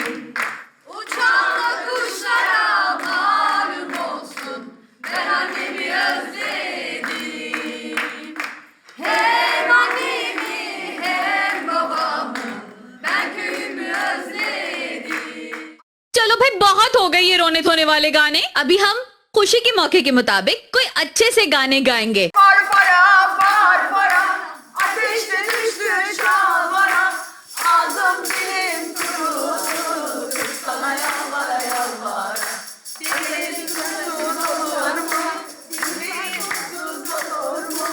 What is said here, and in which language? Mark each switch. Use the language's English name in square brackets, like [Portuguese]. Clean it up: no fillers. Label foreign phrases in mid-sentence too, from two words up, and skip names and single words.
[Turkish] Uçan da kuşlara malum olsun, ben annemi özledim. Hem annemi hem babamı, ben köyümü özledim. [Hindi] चलो भाई, बहुत हो गए ये रोने धोने वाले गाने। अभी हम खुशी के मौके के मुताबिक कोई अच्छे से गाने गाएंगे। [Turkish] Farfara, farfara, ateşte düştü şalvara. Ağzım dilim kurudu, sana yalvara yalvara. Dilim tutun olur mu? Dilim tutun olur mu?